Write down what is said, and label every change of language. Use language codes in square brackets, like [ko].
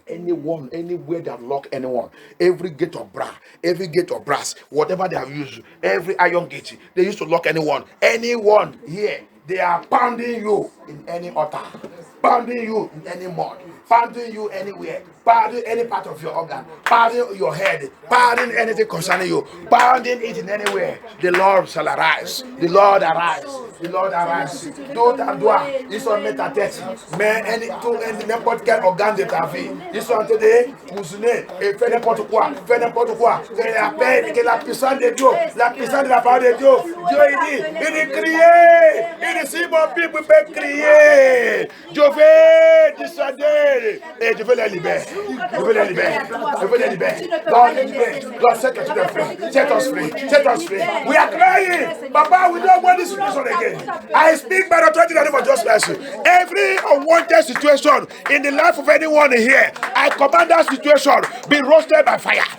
[en] Anyone, anywhere they have locked anyone, every gate of brass, whatever they have used, every iron gate, they used to lock anyone here. They are pounding you in any altar, pounding you in any mud, pounding you anywhere, pounding any part of your organ, pounding your head, pounding anything concerning you, pounding it in anywhere. The Lord shall arise. The Lord arise. The Lord arise. [fr] D'autres endroits, ils sont mettre ta tête, mais n'importe quel organe de ta vie, ils sont en train de mousonner et faire n'importe quoi, Que la paix, que la puissance de Dieu, la puissance de la parole de Dieu, Dieu il dit crier, il dit si mon peuple peut crier, Dieu veut descendre Et je veux les libérer. Je veux les libérer. Je veux les libérer. Lord, les libérer. [en] Lord, set your children free. Set us free. Set us free. We are crying. Papa, we don't want this situation again. I speak by the authority in the name of Jesus. Every unwanted situation in the life of anyone here, I command that situation be roasted by fire.